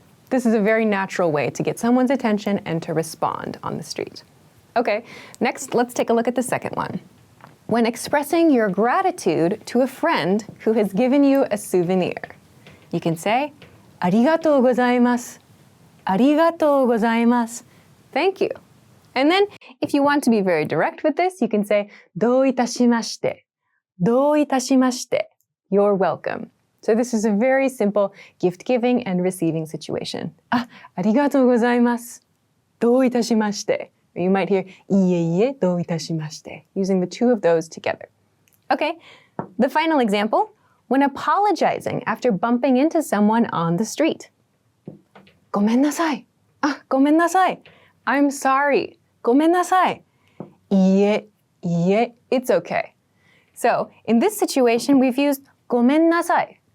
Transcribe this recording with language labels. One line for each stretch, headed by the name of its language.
English: This is a very natural way to get someone's attention and to respond on the street. Okay, next, let's take a look at the second one. When expressing your gratitude to a friend who has given you a souvenir, you can say,
Japanese: ありがとうございます. ありがとうございます.
English: Thank you. And then, if you want to be very direct with this, you can say,
Japanese: どういたしまして. どういたしまして.
English: You're welcome. So this is a very simple gift-giving and receiving situation.
Japanese: ありがとうございます. どういたしまして. Or you might hear, いえいえ、どういたしまして.
English: Using the two of those together. Okay, the final example. When apologizing after bumping into someone on the street.
Japanese: ごめんなさい.ごめんなさい.
English: I'm sorry.
Japanese: ごめんなさい. いえ、いえ,
English: it's okay. So, in this situation, we've used ごめんなさい.